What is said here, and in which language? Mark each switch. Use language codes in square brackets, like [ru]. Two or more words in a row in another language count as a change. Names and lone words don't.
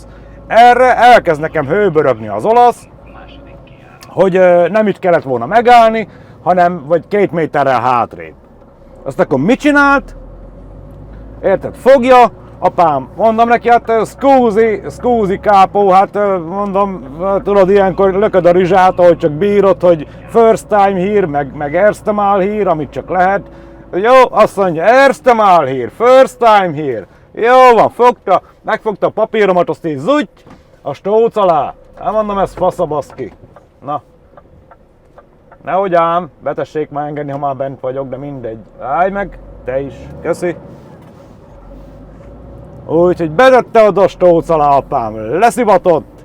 [hu] Erre elkezd nekem hőbörögni az olasz, hogy nem itt kellett volna megállni, hanem vagy 2 méterrel hátrébb. Azt akkor mit csinált? Érted? Fogja, apám, mondom neki, hát [it] scusi kápó, [hu] hát mondom, tudod, ilyenkor lököd a rizsát, ahogy csak bírod, hogy [en] first time here, [hu] meg [de] erste Mal [hu] here, amit csak lehet. Jó, azt mondja, [de] erste Mal [hu] here, [en] first time here. [hu] Jó van, megfogta a papíromat, azt így zutty, a stóc alá. Hát mondom, ez faszabaszki. Na. Nehogy ám, betessék már engedni, ha már bent vagyok, de mindegy. Állj meg, te is. Köszi. Úgyhogy bedette oda a stóc alá, apám, leszivatott.